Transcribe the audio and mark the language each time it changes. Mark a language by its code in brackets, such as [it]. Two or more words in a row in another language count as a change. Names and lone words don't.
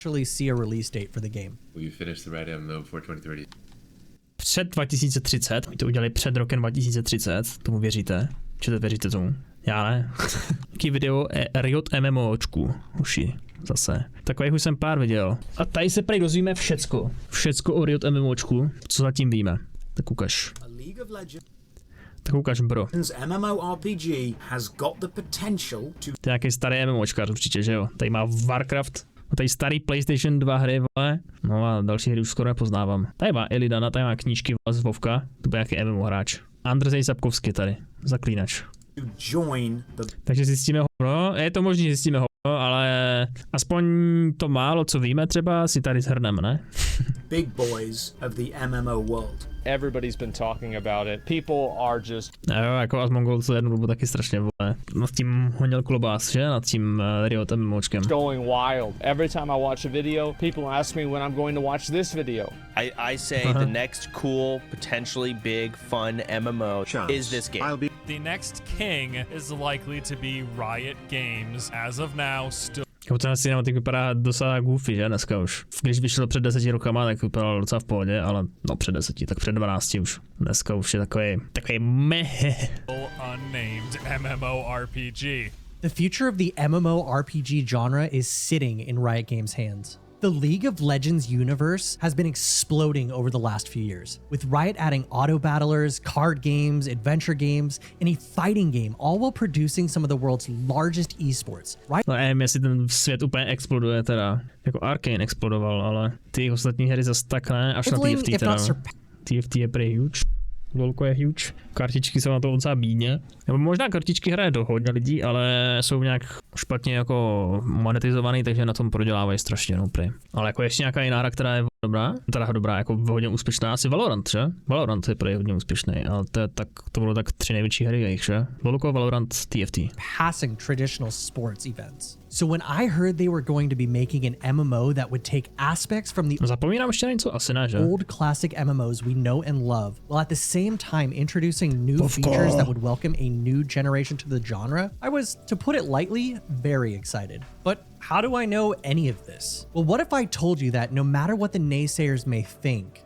[en] actually see a release date for the game. Will you finish the Riot MMO before 2030? [cs] Před 2030, my to udělali před rokem 2030, tomu věříte? Či to věříte tomu? Já ne. Taký video Riot MMOčku, uši, zase. Takových už jsem pár viděl. A tady se prej dozvíme všecko. Všecko o Riot MMOčku, co zatím víme. Tak ukaž. Tak ukaž, bro. [en] MMORPG has got the potential to... [cs] To je nějaký starý MMOčkař určitě, že jo? Tady má Warcraft, tady starý PlayStation 2 hry, vole. No a další hry už skoro nepoznávám. Tady má Elidana, tady má knížky, vole, z Vovka. To byl nějaký MMO hráč. Andrzej Sapkovský tady, zaklínač. Takže zjistíme hovno, je to možný, zjistíme hovno, ale aspoň to málo, co víme, třeba si tady shrneme, ne? [en] Big boys of the MMO world. Everybody's been talking about it. People are just... [cs] Jo, jako Asmongold se jednu dobu taky strašně, vole. Nad tím honil klobás, že? Nad tím Riot MMOčkem. [en] Going wild. Every time I watch a video, people ask me when I'm going to watch this video. I say the next cool, potentially big, fun MMO is this game. The next king is likely to be Riot Games, as of now still. [cs] Jako ten cinematik vypadá docela goofy, že dneska už. Když vyšlo před 10 rokama, tak vypadalo docela v pohodě, ale no před 10, tak před 12 už. Dneska už je takový meh. [en] Unnamed MMORPG. The future of the MMORPG genre is sitting in Riot Games' hands. The League of Legends universe has been exploding over the last few years, with Riot adding auto battlers, card games, adventure games, and a fighting game, all while producing some of the world's largest esports. Riot... [cs] No nevím, jestli ten svět úplně exploduje teda. Jako Arcane explodoval, ale ty ostatní hry zase tak ne, až na TFT teda. TFT je prý huge. Lolko je huge. Kartičky jsou na to docela bídně. Nebo možná kartičky hraje do hodně lidí, ale jsou nějak špatně jako monetizovaný, takže na tom prodělávají strašně, no prý. Ale jako ještě nějaká jiná hra, která je dobrá, teda dobrá, jako hodně úspěšná, asi Valorant, že? Valorant je prý hodně úspěšný, ale to budou tak 3 největší hry jejich, že? Lolko, Valorant, TFT. [en] Passing traditional sports events. So when I heard they were going to be making an MMO that would take aspects from the [cs] Zapomínám ještě na něco? Asi ne, že? [en] old classic MMOs we know and love, while at the same time introducing new features that would welcome a new generation to the genre, I was, to put it lightly, very excited. But how do I know any of this? Well, what if I told you that no matter what the naysayers may think,